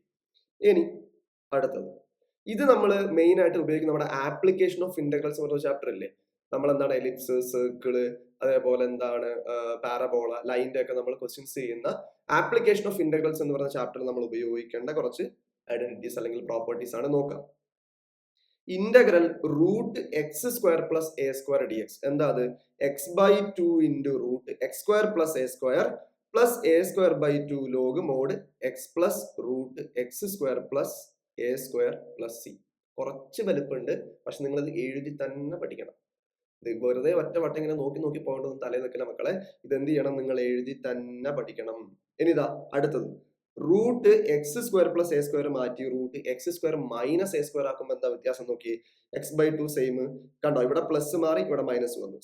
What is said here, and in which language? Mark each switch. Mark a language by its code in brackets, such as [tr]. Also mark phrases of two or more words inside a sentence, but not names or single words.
[ml] ഇനി അടുത്തത്, ഇത് നമ്മൾ മെയിൻ ആയിട്ട് ഉപയോഗിക്കുന്ന നമ്മുടെ [en] application of integrals [ml] പറഞ്ഞ ചാപ്റ്റർ ഇല്ലേ, നമ്മൾ എന്താണ് [en] ellipse, circle, [ml] അതേപോലെ എന്താണ് പാരബോള, ലൈൻ്റെ ഒക്കെ നമ്മൾ ക്വസ്റ്റ്യൻസ് ചെയ്യുന്ന [en] application of integrals [ml] എന്ന് പറഞ്ഞ ചാപ്റ്റർ നമ്മൾ ഉപയോഗിക്കേണ്ട കുറച്ച് ഐഡന്റിറ്റീസ് അല്ലെങ്കിൽ പ്രോപ്പർട്ടീസ് ആണ് നോക്കാം. ഇന്റഗ്രൽ √x² + a² dx, എന്താ അത് [en] x/2 × √x² + a² plus a²/2 log mod x plus √x² plus a² plus c. [ml] കുറച്ച് വലുപ്പമുണ്ട്, പക്ഷെ നിങ്ങൾ ഇത് എഴുതി തന്നെ പഠിക്കണം. ഇത് വെറുതെ ഒറ്റ വട്ടം ഇങ്ങനെ നോക്കി നോക്കി പോകേണ്ടതൊന്നും തലയിൽ നിൽക്കില്ല മക്കളെ. ഇതെന്ത് ചെയ്യണം, നിങ്ങൾ എഴുതി തന്നെ പഠിക്കണം. ഇനിതാ അടുത്തത്, √x² + a² മാറ്റി √x² - a² ആക്കുമ്പോൾ എന്താ വ്യത്യാസം നോക്കി, x/2 സെയിം, കണ്ടോ ഇവിടെ പ്ലസ് മാറി ഇവിടെ മൈനസ് വന്നു.